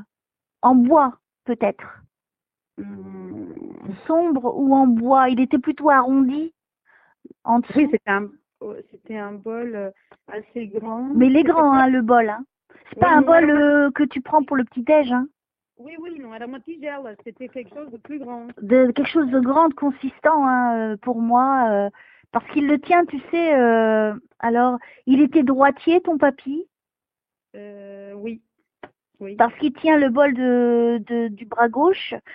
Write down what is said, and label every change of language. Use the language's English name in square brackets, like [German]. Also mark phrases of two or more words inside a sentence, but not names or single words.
[French] En bois, peut-être? Hum, Sombre ou en bois? Il était plutôt arrondi en dessous. Oui, c'était un bol assez grand. Mais il est C'était grand, pas- hein, le bol. Hein. C'est pas Oui, un non, bol que tu prends pour le petit-déj. Hein. oui, non, [Portuguese] era uma tigela. [French] C'était quelque chose de plus grand. De quelque chose de grand, de consistant, hein, pour moi. Parce qu'il le tient, tu sais. Alors, il était droitier, ton papy? Oui. Parce qu'il tient le bol du bras gauche.